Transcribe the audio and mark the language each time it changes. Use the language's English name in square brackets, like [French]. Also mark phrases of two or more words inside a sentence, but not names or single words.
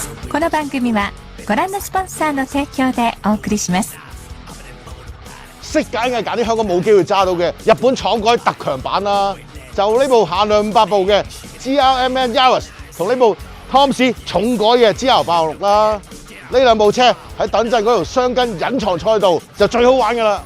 [Japanese] この番組はご覧のスポンサーの提供でお送りします。 [Cantonese] 識揀嘅揀啲香港冇機會揸到嘅日本廠改特強版啦，就呢部限量500部嘅 GRMN Yaris 同呢部 Tom's 重改嘅 GR86啦。呢兩部車喺等陣嗰條雙根隱藏賽道就最好玩㗎啦！